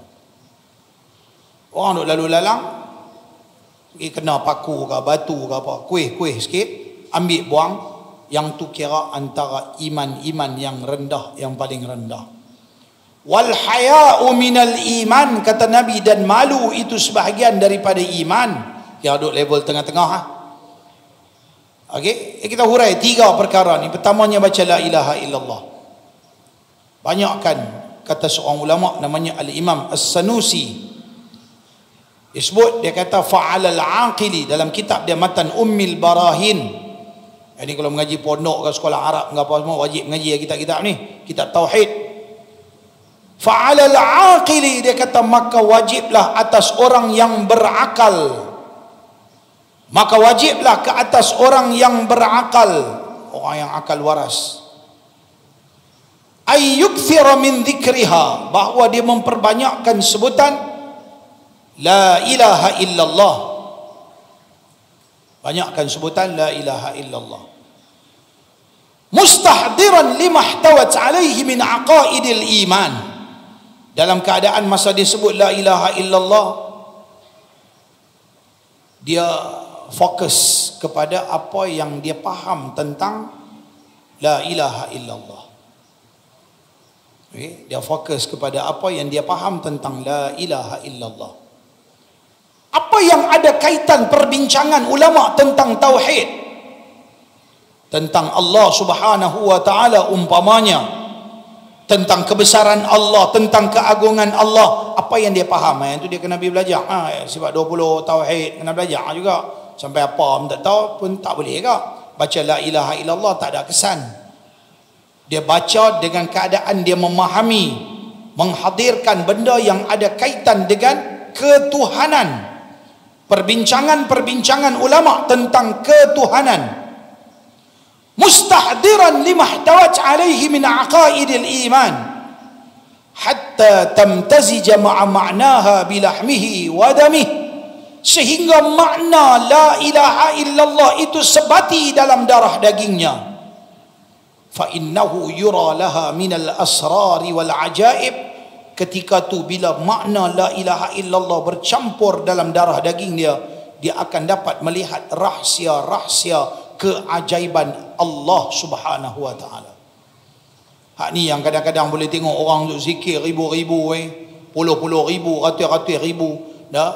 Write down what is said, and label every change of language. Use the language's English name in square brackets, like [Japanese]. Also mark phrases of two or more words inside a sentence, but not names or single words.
[Malay] Orang duk lalu lalang, kena paku ke batu ke apa, kuih sikit, ambil buang, yang tu kira antara iman yang rendah, yang paling rendah. [Arabic] والحياء من الإيمان, [Malay] kata Nabi, dan malu itu sebahagian daripada iman. Yang duk level tengah-tengah ha. Okey, kita hurai 3 perkara ni. Pertamanya baca [Arabic] لا إله إلا الله. [Malay] Banyakkan, kata seorang ulama namanya Al-Imam As-Sanusi, disebut, dia kata [Arabic] فعلى العاقل, [Malay] dalam kitab dia Matan Ummil Barahin. Ini kalau mengaji pondok ke sekolah Arab ke apa semua wajib mengaji kitab-kitab ni, kitab tauhid. [Arabic] فعلى العاقل, [Malay] dia kata maka wajiblah atas orang yang berakal, maka wajiblah ke atas orang yang berakal, orang yang akal waras, [Arabic] أن يكثر من ذكرها, [Malay] bahawa dia memperbanyakkan sebutan [Arabic] لا إله إلا الله, [Malay] banyakkan sebutan [Arabic] لا إله إلا الله, مستحضرا لما احتوت عليه من عقائد الإيمان, [Malay] dalam keadaan masa dia sebut [Arabic] لا إله إلا الله, [Malay] dia fokus kepada apa yang dia faham tentang [Arabic] لا إله إلا الله. [Malay] Okay? Dia fokus kepada apa yang dia faham tentang [Arabic] لا إله إلا الله. [Malay] Apa yang ada kaitan perbincangan ulama tentang tauhid, tentang [Arabic] الله سبحانه وتعالى [Malay] umpamanya, tentang kebesaran Allah, tentang keagungan Allah, apa yang dia faham, yang tu dia kena belajar. Sebab 20 tauhid kena belajar juga. Sampai apa pun tak tahu pun tak boleh ke? Baca [Arabic] لا إله إلا الله [Malay] tak ada kesan. Dia baca dengan keadaan dia memahami, menghadirkan benda yang ada kaitan dengan ketuhanan. Perbincangan-perbincangan ulama tentang ketuhanan. [Arabic] مستحضرا لما احتوت عليه من عقائد الإيمان حتى تمتزج مع معناها بلحمه ودمه, [Malay] sehingga makna [Arabic] لا إله إلا الله [Malay] itu sebati dalam darah dagingnya. [Arabic] فإنه يرى لها من الأسرار والعجائب, [Malay] ketika tu bila makna [Arabic] لا إله إلا الله [Malay] bercampur dalam darah daging dia, dia akan dapat melihat rahsia-rahsia keajaiban [Arabic] الله سبحانه وتعالى. [Malay] Hak ni yang kadang-kadang boleh tengok orang duk zikir ribu-ribu, puluh-puluh ribu, ratus-ratus ribu dah.